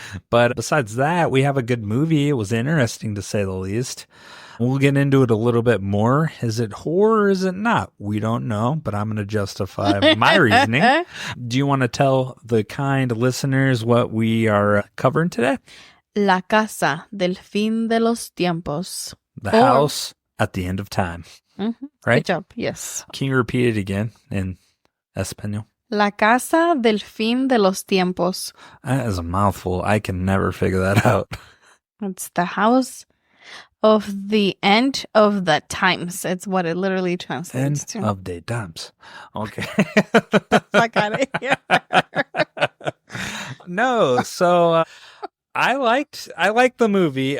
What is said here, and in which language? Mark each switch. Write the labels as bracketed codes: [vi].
[en] But besides that, we have a good movie. It was interesting to say the least. We'll get into it a little bit more. Is it horror or is it not? We don't know, but I'm going to justify my reasoning. Do you want to tell the kind listeners what we are covering today? [es] La Casa del Fin de los Tiempos. [en] The house at the end of time. Mm-hmm. Right? Good job. Yes. Can you repeat it again in Espanol? [es] La Casa del Fin de los Tiempos. [en] That is a mouthful. I can never figure that out. It's the house of the end of the times. It's what it literally translates to. End of the times. Okay. Fuck out of here. No, so I liked the movie.